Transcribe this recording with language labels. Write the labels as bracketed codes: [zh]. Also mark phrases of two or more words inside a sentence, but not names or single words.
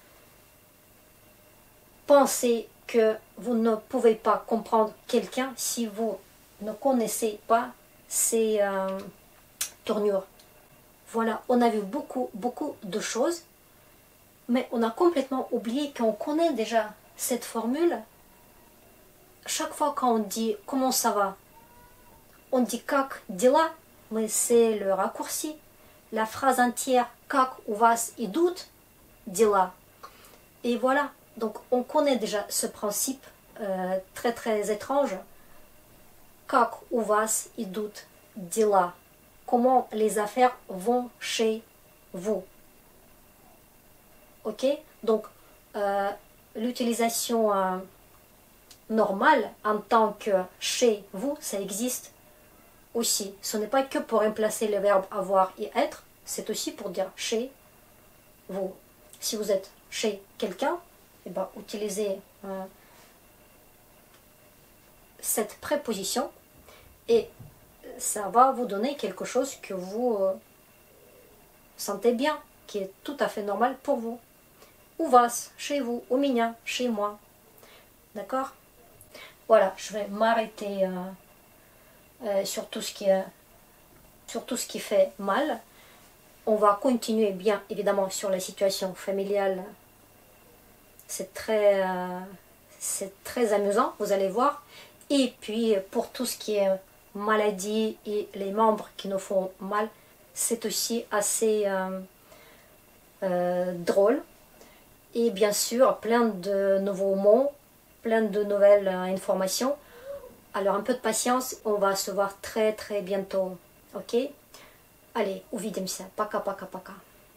[fr] Pensez que vous ne pouvez pas comprendre quelqu'un si vous ne connaissez pas ces tournures. Voilà, on a vu beaucoup de choses, mais on a complètement oublié qu'on connaît déjà cette formule. Chaque fois qu'on dit comment ça va, on dit [ru] как дела, [fr] mais c'est le raccourci. La phrase entière [ru] как у вас идут дела. [fr] Et voilà, donc on connaît déjà ce principe très très étrange. [ru] Как у вас идут дела. [fr] Comment les affaires vont chez vous. Ok, donc l'utilisation normale en tant que chez vous, ça existe aussi. Ce n'est pas que pour remplacer le verbe avoir et être, c'est aussi pour dire chez vous. Si vous êtes chez quelqu'un, eh ben, utilisez cette préposition et ça va vous donner quelque chose que vous sentez bien, qui est tout à fait normal pour vous. [ru] У вас, [fr] chez vous, [ru] у меня, [fr] chez moi. D'accord? Voilà, je vais m'arrêter sur tout ce qui fait mal. On va continuer bien évidemment sur la situation familiale. C'est très amusant, vous allez voir. Et puis pour tout ce qui est maladie et les membres qui nous font mal, c'est aussi assez drôle. Et bien sûr, plein de nouveaux mots, plein de nouvelles informations. Alors un peu de patience, on va se voir très très bientôt. Ok? Allez, [ru] увидимся. Пока-пока-пока.